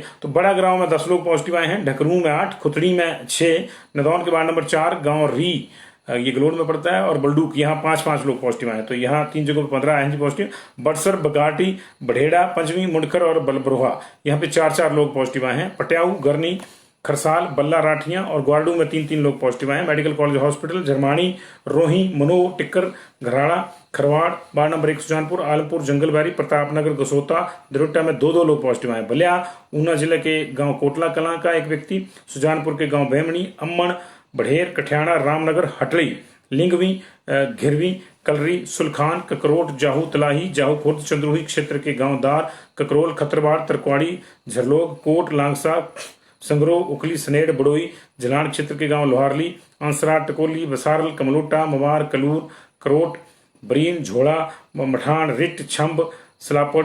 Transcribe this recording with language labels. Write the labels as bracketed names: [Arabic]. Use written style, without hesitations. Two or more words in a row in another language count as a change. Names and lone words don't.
[Hindi] तो बड़ा गांव में 10 लोग पॉजिटिव आए हैं, ढकरू में 8, खुतड़ी में 6, नदौन के वार्ड नंबर 4, गांव री ये गलोड़ में पड़ता है, और बलडूक यहाँ 5 लोग पॉजिटिव आए। तो यहाँ 3 जगहों पर 15 आए हैं पॉजिटिव। बड़सर, बगाटी, बढ़ेड़ा, पंचमी, मुंडकर और बलबरोहा यहाँ पे 4 लोग पॉजिटिव आए हैं। पटियाऊ, गरनी, खरसाल, बल्ला, राठियां और ग्वारडू में 3 लोग पॉजिटिव आए हैं। मेडिकल कॉलेज हॉस्पिटल, झरमानी, रोही, मनो, टिक्कर, घराड़ा, खरवाड़, वार्ड नंबर 1 सुजानपुर, आलमपुर, जंगलबारी, प्रतापनगर, गसोता, दरोटा में 2 लोग पॉजिटिव आए। बलिया, ऊना जिले के गांव कोटला कलां का 1 व्यक्ति, सुजानपुर के गांव बेमणी, अम्मन, बढ़ेर, कठियाणा, रामनगर, हटड़ी, लिंगवी, घिरवी, कलरी, सुलखान, ककरोट, जाहू, तलाही, जाहू खुर्द, चंद्रोही क्षेत्र के गांव दार, ककरोल, खतरवाड़, तरक्वाड़ी, झरलोग, कोट, लांगसा, संगरो, उखली, सनेड़, बड़ोई, झलान क्षेत्र के गांव लोहारली, अंसरा, टकोली, बसारल, कमलोटा, मवार, कलूर, करोट, बरीन, झोड़ा, मठान, रिट, छंब, सलापड़।